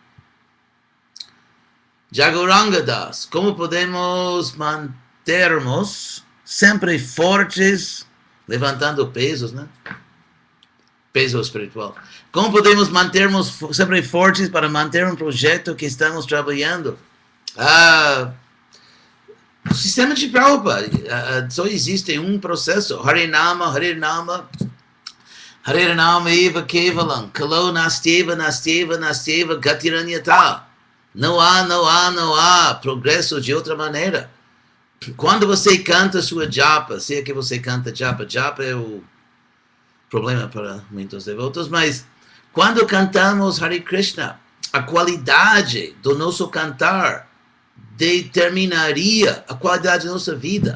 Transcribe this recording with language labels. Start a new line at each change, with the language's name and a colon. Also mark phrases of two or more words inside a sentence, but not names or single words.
Portuguese: Jagoranga Das, como podemos mantermos sempre fortes, levantando pesos, né? Peso espiritual. Como podemos mantermos sempre fortes para manter um projeto que estamos trabalhando? O sistema de Prabhupada, só existe um processo.
Sanskrit: Harinama, Harinama, Harinama eva kevalam, kalo nastyeva, nastyeva, nastyeva, gatiranyata.
Portuguese: Não há progresso de outra maneira. Quando você canta sua japa, se é que você canta japa é o problema para muitos devotos, mas quando cantamos Hare Krishna, a qualidade do nosso cantar determinaria a qualidade da nossa vida.